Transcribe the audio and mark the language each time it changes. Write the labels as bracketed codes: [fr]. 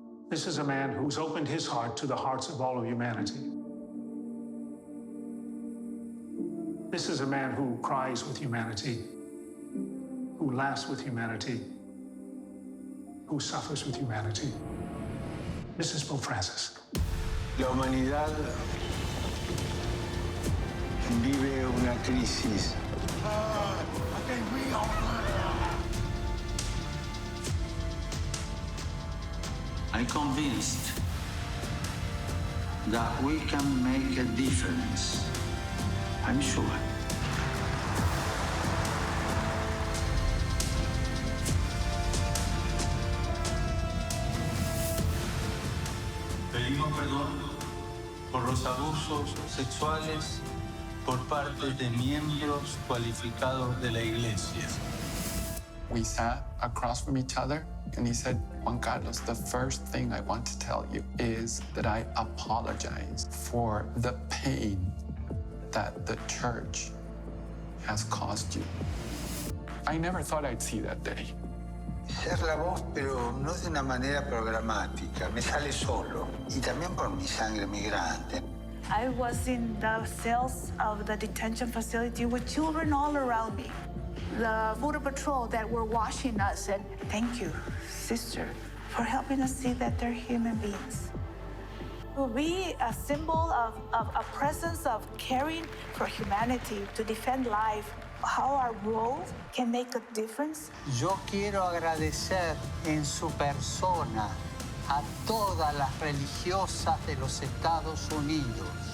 [en] This is a man who's opened his heart to the hearts of all of humanity. This is a man who cries with humanity, who laughs with humanity, who suffers with humanity. This is Pope Francis. [es] La humanidad vive una crisis. [en] I'm convinced that we can make a difference. I'm sure. [es] Pedimos perdón por los abusos sexuales por parte de miembros cualificados de la Iglesia. [en] We sat across from each other, and he said, Juan Carlos, the first thing I want to tell you is that I apologize for the pain that the church has caused you. I never thought I'd see that day. [es] Ser la voz, pero no de una manera programática, me sale solo. Y también por mi sangre migrante. [en] I was in the cells of the detention facility with children all around me. The border patrol that were watching us said, thank you, sister, for helping us see that they're human beings. To be a symbol of a presence of caring for humanity, to defend life, how our role can make a difference. [es] Yo quiero agradecer en su persona a todas las religiosas de los Estados Unidos.